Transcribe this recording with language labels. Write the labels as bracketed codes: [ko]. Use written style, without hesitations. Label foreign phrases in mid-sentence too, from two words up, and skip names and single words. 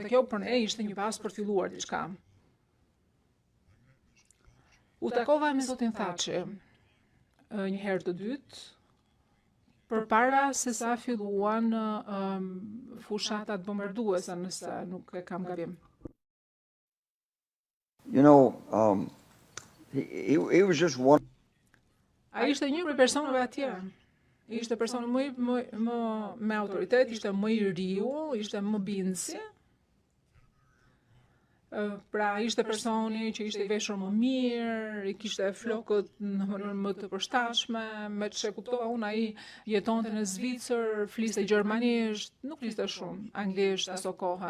[sq] Dhe kjo për ne ishte një pas për filluar diçka. U takova me zotin Thaçi një herë të dytë, përpara se sa filluan fushatat bombarduese, nëse nuk e kam gabim. [en] You know, he was just one. [sq] Ai ishte një prej personave atje. Ishte person më me autoritet, ishte më i riu, ishte më bindësi. Pra ishte personi që ishte i veshur më mirë, i kishte flokët në mënyrë më të përshtatshme, me çe kuptova unë ai jetonte në Zvicër, fliste gjermanisht, nuk fliste shumë anglisht aso kohë.